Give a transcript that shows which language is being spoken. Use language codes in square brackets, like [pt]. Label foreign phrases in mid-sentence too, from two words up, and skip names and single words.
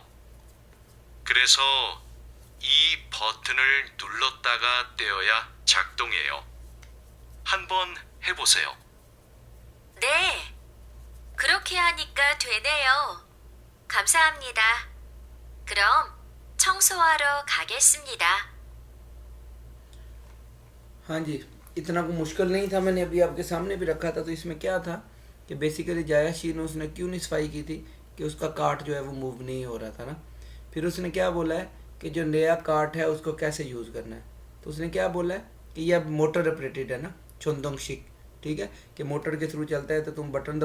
[ko] 그래서 이 버튼을 눌렀다가 떼어야 작동해요. 한번 해보세요. 네, 그렇게 하니까 되네요. 감사합니다. 그럼 청소하러 가겠습니다. [hi] हाँ जी इतना को मुश्किल नहीं था मैंने अभी आपके सामने भी रखा था तो इसमें क्या था कि बेसिकली जायाशी ने उसने क्यों नहीं सफाई की थी कि उसका कार्ट जो है वो मूव नहीं हो रहा था ना फिर उसने क्या बोला है कि जो नया कार्ट है उसको कैसे यूज़ करना है तो उसने क्या बोला है कि यह [en] motor operated [hi] है ना छोंदोंगशिक ठीक है कि मोटर के थ्रू चलता है तो तुम बटन